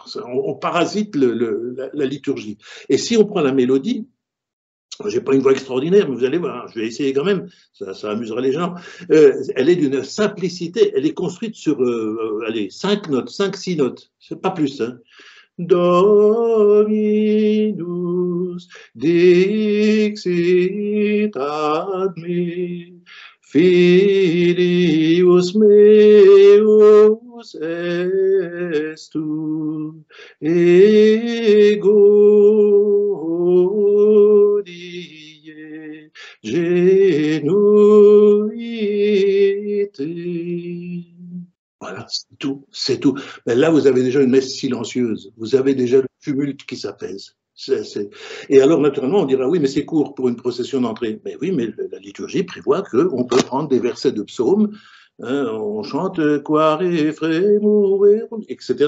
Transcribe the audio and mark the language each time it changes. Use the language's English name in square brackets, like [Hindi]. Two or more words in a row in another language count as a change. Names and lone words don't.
[French] On parasite la liturgie. Et si on prend la mélodie, j'ai pas une voix extraordinaire, mais vous allez voir, je vais essayer quand même, ça amusera les gens. Elle est d'une simplicité, elle est construite sur 5 notes, 5-6 notes, c'est pas plus. Hein. [Latin] Dominus dixit ad me, filius meus estu, ego die genuite. [French] Voilà, c'est tout, c'est tout. Mais là, vous avez déjà une messe silencieuse, vous avez déjà le tumulte qui s'apaise. Et alors, naturellement, on dira, oui, mais c'est court pour une procession d'entrée. Mais oui, mais la liturgie prévoit qu'on peut prendre des versets de psaumes, hein, on chante « [Latin] Quare fremur [French] », etc.